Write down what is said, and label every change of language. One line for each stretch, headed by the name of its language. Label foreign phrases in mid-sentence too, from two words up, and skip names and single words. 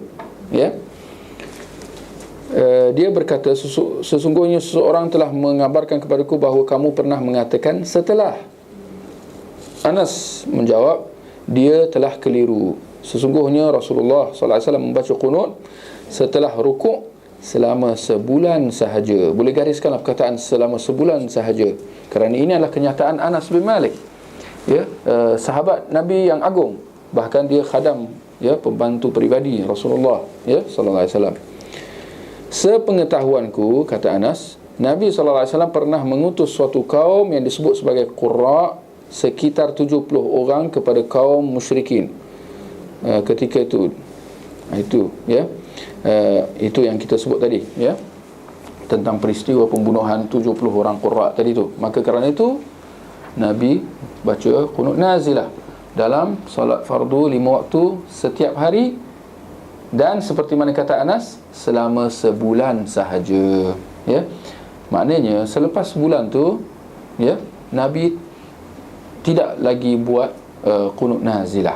Malay: Ya, dia berkata, sesungguhnya seseorang telah mengabarkan kepadaku bahawa kamu pernah mengatakan setelah. Anas menjawab, dia telah keliru. Sesungguhnya Rasulullah SAW membaca qunut setelah rukuk selama sebulan sahaja. Boleh gariskanlah perkataan selama sebulan sahaja, kerana ini adalah kenyataan Anas bin Malik, ya, sahabat Nabi yang agung, bahkan dia khadam, ya, pembantu peribadi Rasulullah,
Arabic: ya, صلى الله عليه وسلم.
Malay: Sepengetahuanku, kata Anas, Nabi SAW pernah mengutus suatu kaum yang disebut sebagai Qurra, sekitar 70 orang kepada kaum musyrikin ketika itu. Itu, ya, itu yang kita sebut tadi, ya, tentang peristiwa pembunuhan 70 orang Qurra tadi tu. Maka kerana itu Nabi baca qunut nazilah dalam solat fardu 5 waktu setiap hari, dan seperti mana kata Anas, selama sebulan sahaja. Ya, maknanya selepas sebulan tu, ya, Nabi tidak lagi buat qunut nazilah.